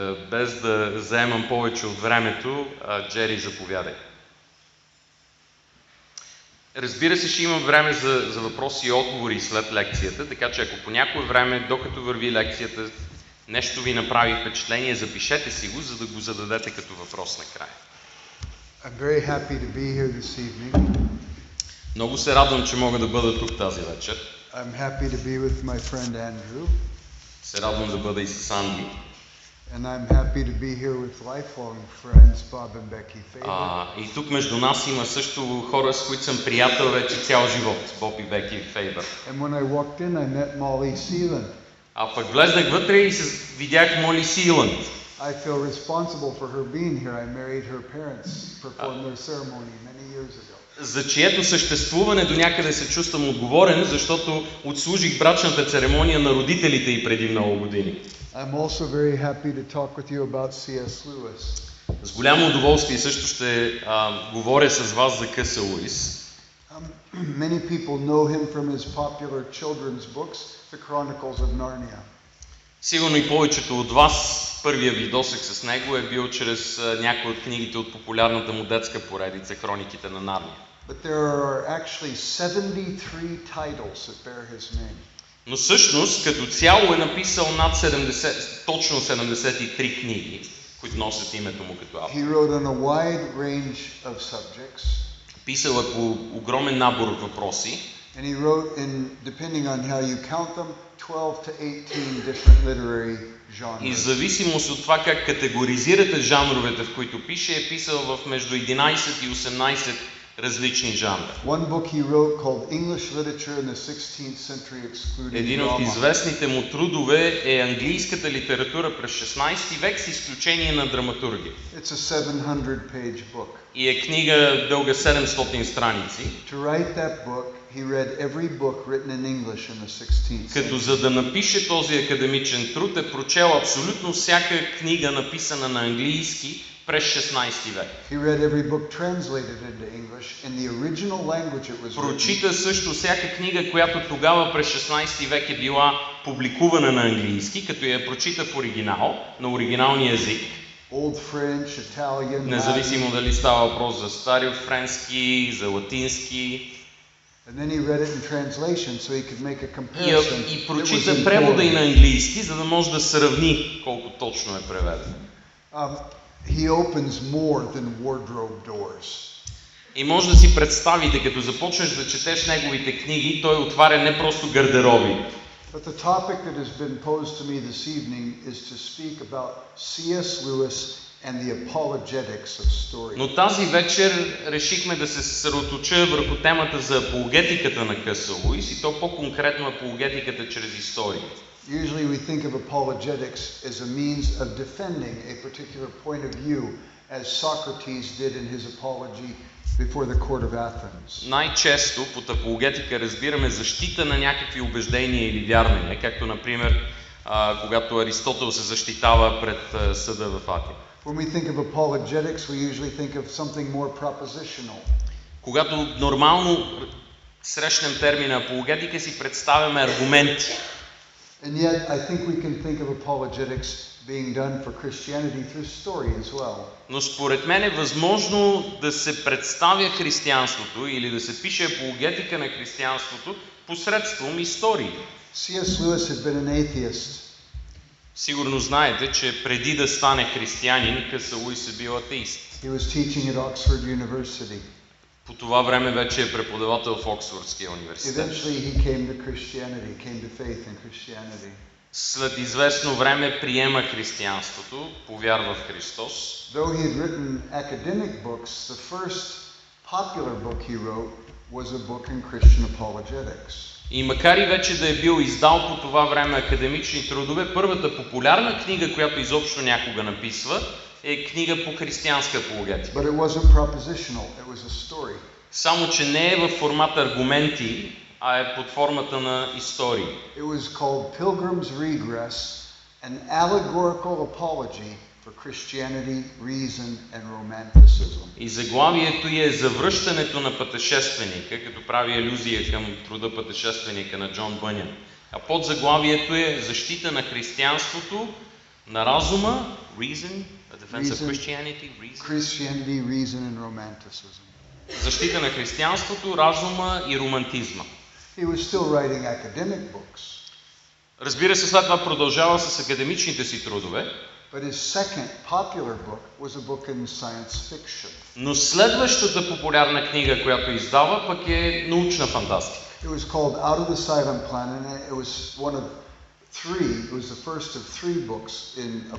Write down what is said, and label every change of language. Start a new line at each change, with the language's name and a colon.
Bulgarian: Без да заемам повече от времето, Джери, заповядай. Разбира се, ще имам време за въпроси и отговори след лекцията, така че ако по някое време, докато върви лекцията, нещо ви направи впечатление, запишете си го, за да го зададете като въпрос накрая.
English: I'm very happy to be here this evening.
Bulgarian: Много се радвам, че мога да бъда тук тази вечер.
English: I'm happy to be with my friend Andrew.
Bulgarian: Се радвам да бъда и с Анди.
English: And I'm happy to be here with lifelong friends Bob and Becky Faber.
Bulgarian: И тук между нас има също хора, с които съм приятел вече цял живот, Боб и Беки Фейбър.
English: And when I walked in, I met Molly Sealand.
Bulgarian: Пък влезнах вътре и видях Моли Силанд.
English: I feel responsible for her being here. I married her parents, performed their ceremony many years ago.
Bulgarian: За чието съществуване до някъде се чувствам отговорен, защото отслужих брачната церемония на родителите й преди много години.
English: I'm also very happy to talk with you about C.S. Lewis.
Bulgarian: С голямо удоволствие също ще говоря с вас за Къса Луис.
English: Many people know him from his popular children's books, The Chronicles of Narnia.
Bulgarian: Сигурно и повечето от вас, първия ви досег с него е бил чрез някои от книгите от популярната му детска поредица Хрониките на Нарния.
English: But there are actually 73 titles that bear his name.
Bulgarian: Но всъщност, като цяло е написал над 70, точно 73 книги, които носят името му като автор.
English: He wrote on a wide range of subjects.
Bulgarian: Писал е по огромен набор от въпроси.
English: And he wrote in, depending on how you count them, 12 to 18 different literary genres.
Bulgarian: И в зависимост от това как категоризирате жанровете, в които пише, е писал в между 11 и 18 различни жанра.
English: One book he wrote called English Literature in the 16th Century Excluding Drama.
Bulgarian: Един от известните му трудове е английската литература през 16 век с изключение на драматургия.
English: It's a 700-page book.
Bulgarian: И е книга дълга 700 страници.
English: To write that book, he read every book written in English in the 16th
Bulgarian: Като
English: century.
Bulgarian: за да напише този академичен труд е прочел абсолютно всяка книга, написана на английски през 16 век.
English: He read every book translated into English in the original language it was written.
Bulgarian: Прочита също всяка книга, която тогава през 16 век е била публикувана на английски, като я прочита в оригинал, на оригиналния език.
English: Old French, Italian,
Bulgarian: Независимо дали става въпрос за стари френски, за латински.
English: and then he read it in translation so he could make a comparison.
Bulgarian: И прочита превода и на английски, за да може да сравни колко точно е преведен.
English: He opens more than wardrobe doors.
Bulgarian: И може да си представите, като започнеш да четеш неговите книги, той отваря не просто гардероби.
English: But the topic that has been posed to me this evening is to speak about C.S. Lewis and the apologetics of story.
Bulgarian: Но тази вечер решихме да се съсредоточа върху темата за апологетиката на Къса Луис и то по-конкретно апологетиката чрез история.
English: Usually we think of apologetics as a means of defending a particular point of view, as Socrates did in his apology before the court of Athens.
Bulgarian: Най-често под апологетика разбираме защита на някакви убеждения или вярвания, както например когато Аристотел се защитава пред съда в Атина.
English: When we think of apologetics, we usually think of something more propositional.
Bulgarian: Когато нормално срещнем термина апологетика, си представяме аргументи.
English: And yet, I think we can think of apologetics being done for Christianity through story as well.
Bulgarian: Но според мен е възможно да се представя християнството или да се пише апологетика на християнството посредством истории.
English: C.S. Lewis had been an atheist.
Bulgarian: Сигурно знаете, че преди да стане християнин, Къса Луис е бил атеист.
English: He was teaching at Oxford University.
Bulgarian: По това време вече е преподавател в Оксфордския университет.
English: Eventually he came to Christianity, came to faith in Christianity.
Bulgarian: След известно време приема християнството, повярва в Христос.
English: Though he had written academic books, the first popular book he wrote was a book in Christian apologetics.
Bulgarian: И макар и вече да е бил издал по това време академични трудове, първата популярна книга, която изобщо някога написва, е книга по християнска апологетика.
English: But it wasn't propositional, it was a story.
Bulgarian: Само че не е в формата аргументи, а е под формата на истории.
English: It was called Pilgrim's Regress, an allegorical apology for Christianity, reason and romanticism.
Bulgarian: И заглавието е завръщането на пътешественика, като прави алюзия към труда Пътешественика на Джон Бънян. А под заглавието е защита на християнството, на разума,
English: reason, a defense of Christianity, reason and romanticism.
Bulgarian: Защита на християнството, разума и романтизма.
English: He was still writing academic books.
Bulgarian: Разбира се, след това продължава с академичните си трудове.
English: But his second popular book was a book in science fiction.
Bulgarian: Но следващата популярна книга, която издава, пък е научна фантастика.
English: It was called Out of the Silent Planet. It was one of three. It was the first of three books in